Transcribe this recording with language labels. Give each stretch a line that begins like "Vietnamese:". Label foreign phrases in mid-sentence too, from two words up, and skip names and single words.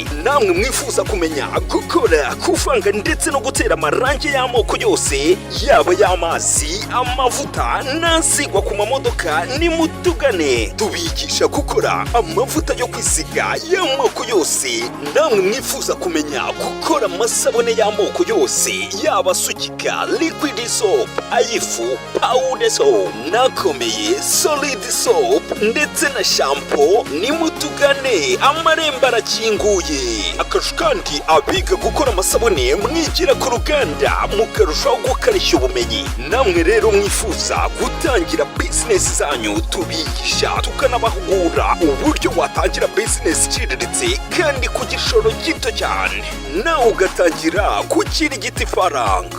Kinyarwanda: Namwe mwifuza kumenya gukora, kuvanga ndetse no gutera amarange y'amoko yose, yaba ayamazi, amavuta nasigwa ku mamodoka, ni mutugane tubigisha gukora amavuta yo kwisiga y'amoko yose. Namwe mwifuza kumenya gukora amasabune y'amoko yose, yaba asukika,
English: liquid soap,
Kinyarwanda: ayifu,
English: powder soap,
Kinyarwanda: nakomeye
English: solid soap
Kinyarwanda: ndetse na shampoo, ni mutugane amarembo arakinguye. Akarusho kandi abiga gukora amasabune mwigira ku ruganda mukarushaho gukarishya ubumenyi. Namwe rero mwifuza gutangira business zanyu, tubigisha tukanabahugura uburyo watangira business iciriritse kandi ku gishoro gito cyane, nawe ugatangira kukirigita ifaranga.